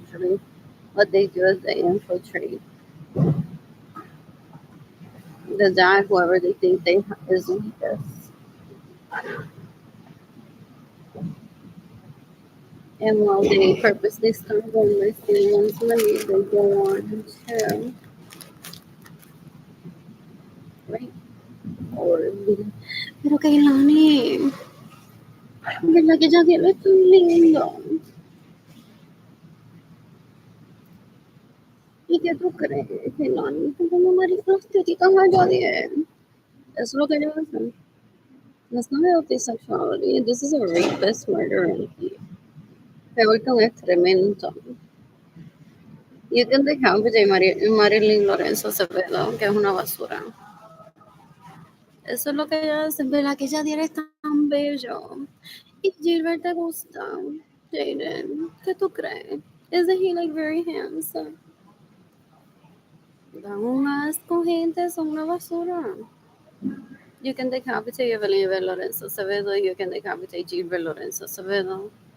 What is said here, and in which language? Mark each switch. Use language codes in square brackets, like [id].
[en] Usually, what they do is they infiltrate the guy, whoever they think they is weakest. And while they purposely start them by stealing one's money, they go on to rape or beat. [es] Pero Kailani, ¿verdad que Javier es tan lindo? ¿Y qué tú crees, Kailani? Que como maridos te quitan a Javier. Eso es lo que ellos hacen. [en] That's not healthy sexuality. This is a rapist, murderer, and thief. [es] Peor que un excremento. [en] You can decapitate [es] Marilyn Lorenzo Acevedo, que es una basura. Eso es lo que ella hace, ¿verdad? Que ella tiene tan bello. Y Gilbert te gusta, Jaden. ¿Qué tú crees? [en] Isn't he like very handsome? [es] Dan un asco, gente, son una basura. [en] You can decapitate Evelyn Lorenzo Acevedo, you can decapitate Gilbert Lorenzo Acevedo.